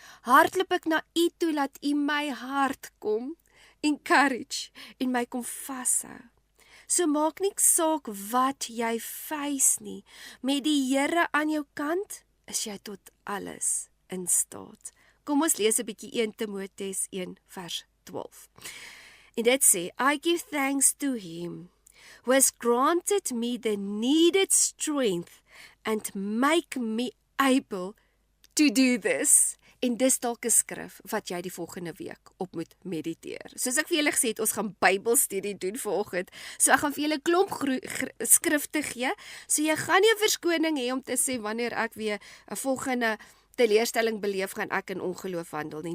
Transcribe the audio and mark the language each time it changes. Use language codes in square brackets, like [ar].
[af] Hardloop ek na U toe, laat U my hart kom, encourage en my kom vashou. So maak nie saak wat jy face nie. Met die Here aan jou kant, is jy tot alles in staat. Kom ons lees 'n bietjie 1 Timoteus 1 vers 12. En dit sê, [en] I give thanks to him who has granted me the needed strength and make me able to do this. [af] En dis dalk 'n skrif wat jy die volgende week op moet mediteer. Soos ek vir julle gesê het, ons gaan Bybelstudie doen vanoggend. So ek gaan vir julle 'n klomp skrifte gee. So jy gaan nie 'n verskoning hê om te sê wanneer ek weer 'n volgende teleurstelling beleef, gaan ek in ongeloof wandel nie.